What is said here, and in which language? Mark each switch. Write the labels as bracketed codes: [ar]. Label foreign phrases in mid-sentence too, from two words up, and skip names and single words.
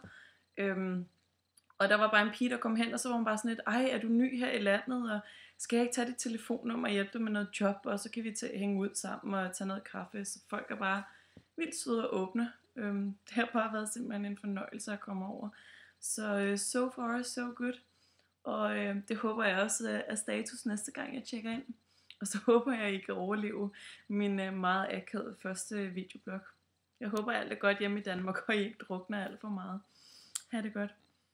[da] Og der var bare en pige, der kom hen, og så var hun bare sådan lidt, ej, er du ny her i landet, og skal jeg ikke tage dit telefonnummer og hjælpe dig med noget job, og så kan vi hænge ud sammen og tage noget kaffe. Så folk er bare vildt søde og åbne. Det har bare været simpelthen en fornøjelse at komme over. Så [en] so far, so good. [da] Og det håber jeg også er status næste gang, jeg tjekker ind. Og så håber jeg, at I kan overleve min meget akavede første videoblog. Jeg håber alt er godt hjemme i Danmark, og I ikke drukner alt for meget. Ha' det godt.